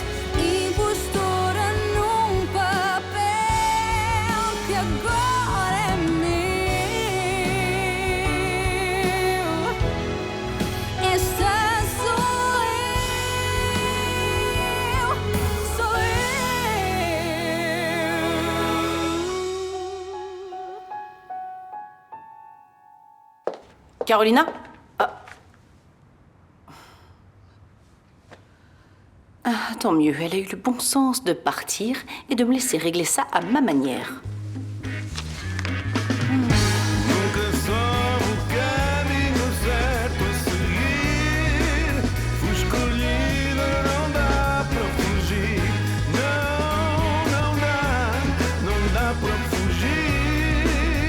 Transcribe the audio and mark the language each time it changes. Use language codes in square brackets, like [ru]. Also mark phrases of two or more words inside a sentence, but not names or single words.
[pt] Impostora num papel que agora é meu. Esta sou eu, sou eu. Carolina? [fr] Tant mieux, elle a eu le bon sens de partir et de me laisser régler ça à ma manière. [pt] Nunca soube o caminho certo a seguir. Fui escolhida, não dá para fugir. Não dá para fugir.